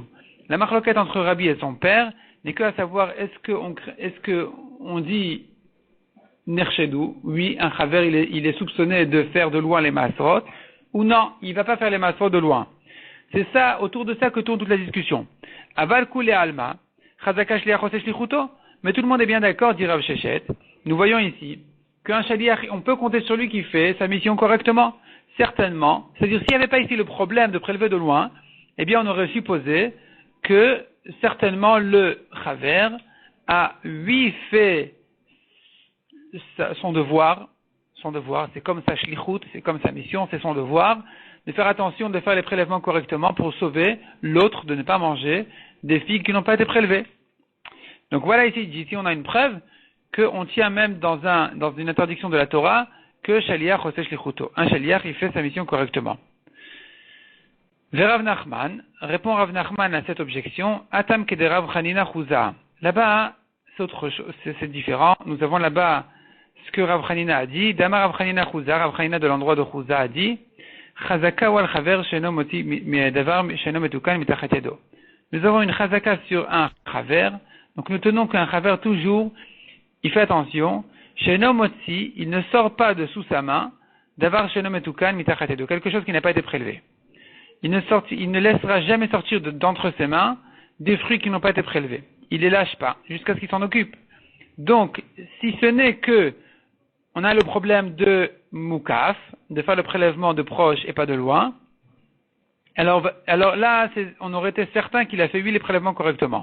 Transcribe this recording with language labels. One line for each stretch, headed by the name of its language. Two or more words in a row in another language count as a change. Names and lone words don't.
French: La marloquette entre Rabbi et son père n'est que à savoir est-ce que on dit nerchedou, oui, un chaver il est soupçonné de faire de loin les masrot, ou non, il va pas faire les masrot de loin. C'est ça, autour de ça que tourne toute la discussion.
Aramaic: אבל כולי עלמא חזקה שליח עושה שליחותו,
French: mais tout le monde est bien d'accord, dit Rav Shechet. Nous voyons ici qu'un shaliach, on peut compter sur lui qui fait sa mission correctement. Certainement. C'est-à-dire, s'il n'y avait pas ici le problème de prélever de loin, eh bien, on aurait supposé que, certainement, le chaver a, lui, fait son devoir, c'est comme sa shlichut, c'est comme sa mission, c'est son devoir, de faire attention, de faire les prélèvements correctement pour sauver l'autre de ne pas manger des figues qui n'ont pas été prélevées. Donc voilà ici on a une preuve qu'on tient même dans une interdiction de la Torah que
Hebrew: שליח עושה שליחותו.
French: Un shaliach, il fait sa mission correctement. Rav Nachman, répond Rav Nachman à cette objection,
Aramaic: התם כדי
French: Rav Chanina Chouza. Là-bas, c'est autre chose, c'est différent. Nous avons là-bas ce que Rav Chanina a dit. Dama Rav Chanina Chouza, Rav Chanina de l'endroit de Chouza a dit,
Hebrew: חזקה על חבר שאינו מוציא דבר שאינו מתוקן מתחת ידו.
French: Nous avons une chazaka sur un chaver. Donc nous tenons qu'un chaver toujours, il fait attention,
Hebrew: שאינו מוציא,
French: il ne sort pas de sous sa main,
Hebrew: דבר שאינו מתוקן מתחת ידו,
French: quelque chose qui n'a pas été prélevé. Il ne laissera jamais sortir d'entre ses mains des fruits qui n'ont pas été prélevés. Il les lâche pas, jusqu'à ce qu'il s'en occupe. Donc, si ce n'est que on a le problème de moukaf, de faire le prélèvement de proche et pas de loin, alors là, on aurait été certain qu'il a fait les prélèvements correctement.